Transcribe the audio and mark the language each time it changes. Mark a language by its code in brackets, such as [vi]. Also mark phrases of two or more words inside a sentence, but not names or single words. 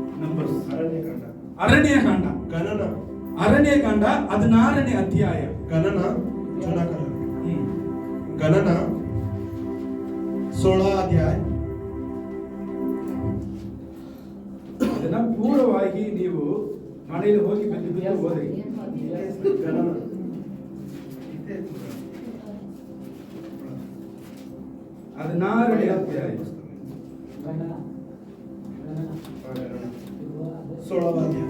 [kn] ನಂಬರ್ಸ್, ಅರಣ್ಯಕಾಂಡ, ಗಣನ, ಅರಣ್ಯಕಾಂಡ 16ನೇ ಅಧ್ಯಾಯ. [mr] ಗಣನ जुना करार, गणना 16 अध्याय. [kn] ಅದನ್ನ ಪೂರ್ವವಾಗಿ ನೀವು ಮನೆಯಲ್ಲಿ ಹೋಗಿ ಬಿದ್ದು ಬಿದ್ದು ಓದ್ರಿ. [mr] गणना [kn] 16ನೇ ಅಧ್ಯಾಯ. [mr] 16 अध्याय.